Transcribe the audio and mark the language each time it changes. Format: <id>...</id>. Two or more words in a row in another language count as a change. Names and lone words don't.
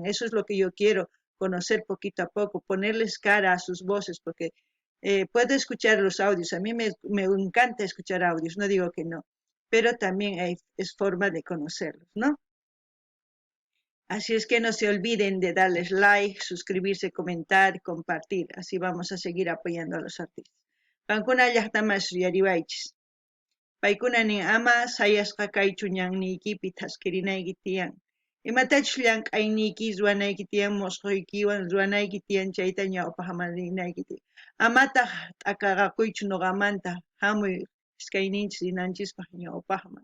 <es>Eso es lo que yo quiero conocer poquito a poco, ponerles cara a sus voces, porque puedo escuchar los audios, a mí me encanta escuchar audios, no digo que no, pero también es forma de conocerlos, ¿no? Así es que no se olviden de darles like, suscribirse, comentar, compartir, así vamos a seguir apoyando a los artistas.</es> <qu>Pankuna llaqtamas yaribaychis. Paykunanin ama sayasqa kaychu ñanniykipit hask'rinayki tiyan. Imatachus llank'ayniyki ruwanayki tiyan, musquykiwan ruwanayki tiyan, chayta ñawpaqmarinayki tiyan. Amataq t'aqaqakuychu nuqamanta, hamuy iskayninchis rinanchispaq ñawpaqman.</qu>